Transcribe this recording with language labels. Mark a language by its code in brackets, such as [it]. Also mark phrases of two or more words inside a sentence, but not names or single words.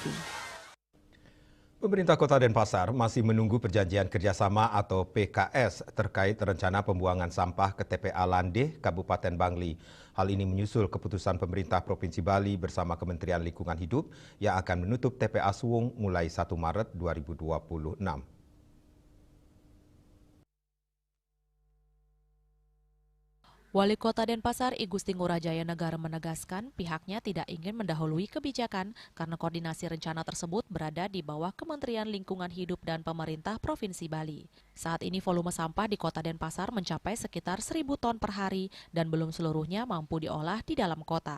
[id] Pemerintah Kota Denpasar masih menunggu perjanjian kerjasama atau PKS terkait rencana pembuangan sampah ke TPA Landeh, Kabupaten Bangli. Hal ini menyusul keputusan pemerintah Provinsi Bali bersama Kementerian Lingkungan Hidup yang akan menutup TPA Suwung mulai 1 Maret 2026. Wali Kota Denpasar I Gusti Ngurah Jaya Negara menegaskan pihaknya tidak ingin mendahului kebijakan karena koordinasi rencana tersebut berada di bawah Kementerian Lingkungan Hidup dan Pemerintah Provinsi Bali. Saat ini volume sampah di Kota Denpasar mencapai sekitar 1.000 ton per hari dan belum seluruhnya mampu diolah di dalam kota.